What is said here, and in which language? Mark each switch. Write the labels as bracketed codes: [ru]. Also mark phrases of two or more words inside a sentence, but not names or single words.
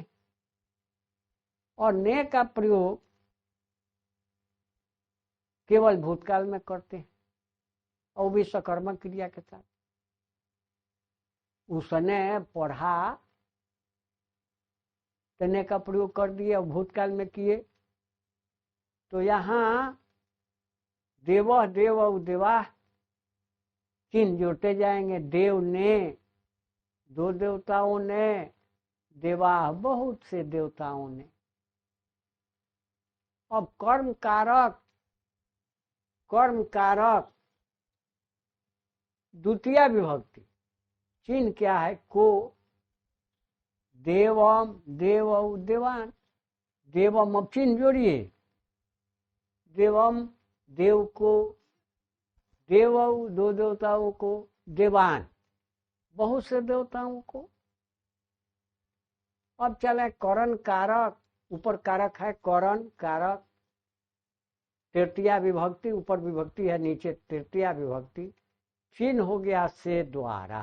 [hi] और ने का प्रयोग केवल भूतकाल में करते हैं और भी सकर्मक क्रिया के साथ। उसने पढ़ा, ने का प्रयोग कर दिए और भूतकाल में किए। तो यहाँ देव, देव, देवा चिन्ह जोड़ते जाएंगे। देव ने, दो देवताओं ने, देवा बहुत से देवताओं ने। अब कर्म कारक, कर्म कारक द्वितीय विभक्ति, चिन्ह क्या है को। [sa] देवम, देवौ, देवान, देवम। [hi] अब चिन्ह जोड़िए, देवम देव को, देवौ दो देवताओं को, देवान बहुत से देवताओं को। अब चले करण कारक, ऊपर कारक है करण कारक, तृतीया विभक्ति, ऊपर विभक्ति है नीचे तृतीया विभक्ति, चिन्ह हो गया से द्वारा।